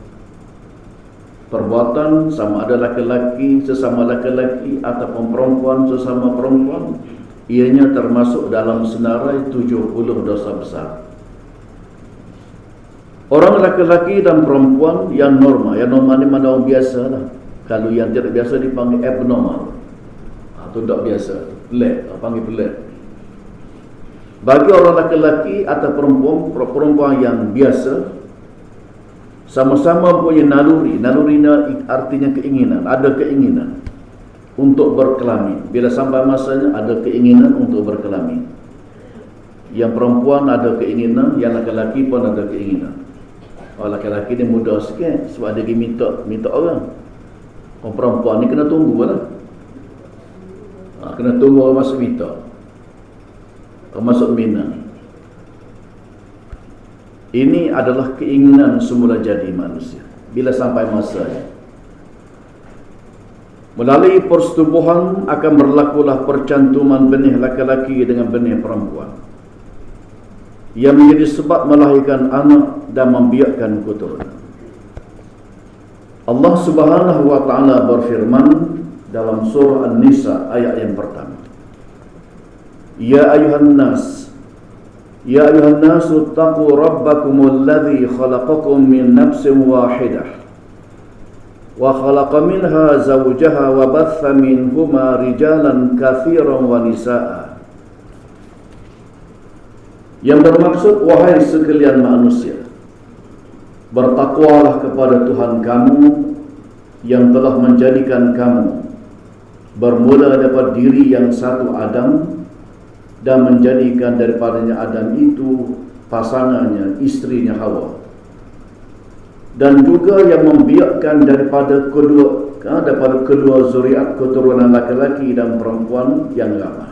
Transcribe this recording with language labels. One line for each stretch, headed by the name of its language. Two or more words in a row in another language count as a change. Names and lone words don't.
Malay: Perbuatan sama ada laki-laki sesama laki-laki ataupun perempuan sesama perempuan, ianya termasuk dalam senarai 70 dosa besar. Orang laki-laki dan perempuan yang normal ni mana orang biasa lah. Kalau yang tidak biasa dipanggil abnormal, atau tak biasa, pelik, panggil pelik. Bagi orang laki-laki atau perempuan yang biasa, sama-sama punya naluri. Naluri artinya keinginan, ada keinginan untuk berkelamin. Bila sampai masanya ada keinginan untuk berkelamin. Yang perempuan ada keinginan, yang laki-laki pun ada keinginan. Orang laki-laki ni mudah sikit sebab dia minta orang. Orang perempuan ni kena tunggu lah. Kena tunggu orang masuk minta, termasuk minat. Ini adalah keinginan semula jadi manusia. Bila sampai masanya, melalui persetubuhan akan berlakulah percantuman benih laki-laki dengan benih perempuan, yang menjadi sebab melahirkan anak dan membiakkan keturunan. Allah
Arabic: سبحانه وتعالى
Malay: berfirman dalam surah An-Nisa ayat yang pertama,
Arabic: يا أيها الناس اتقوا ربكم الذي خلقكم من نفس واحدة وخلق منها زوجها وبث منهما رجالا كثيرا ونساء.
Malay: Yang bermaksud, wahai sekalian manusia, bertakwalah kepada Tuhan kamu yang telah menjadikan kamu bermula daripada diri yang satu Adam, dan menjadikan daripadanya Adam itu pasangannya, istrinya Hawa, dan juga yang membiakkan daripada kedua zuriat keturunan laki-laki dan perempuan yang ramai.